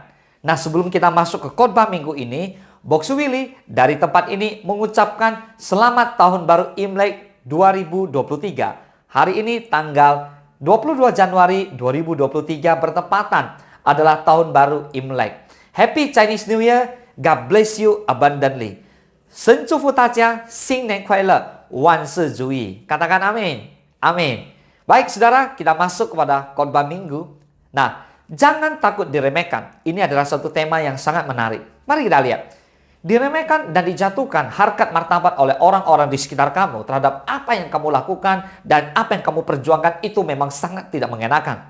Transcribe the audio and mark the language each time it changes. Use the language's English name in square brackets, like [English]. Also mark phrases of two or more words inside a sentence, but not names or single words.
[Indonesian] Nah, sebelum kita masuk ke Khotbah Minggu ini, Box Willy dari tempat ini mengucapkan selamat tahun baru Imlek 2023. Hari ini tanggal 22 Januari 2023 bertepatan adalah tahun baru Imlek. [English] Happy Chinese New Year, God bless you abundantly. [Chinese] 神祝福大家新年快乐，万事如意。 [Indonesian] Katakan amin. Amin. Baik saudara, kita masuk kepada khotbah minggu. Nah, jangan takut diremehkan. Ini adalah satu tema yang sangat menarik. Mari kita lihat. Diremehkan dan dijatuhkan harkat martabat oleh orang-orang di sekitar kamu terhadap apa yang kamu lakukan dan apa yang kamu perjuangkan itu memang sangat tidak mengenakan.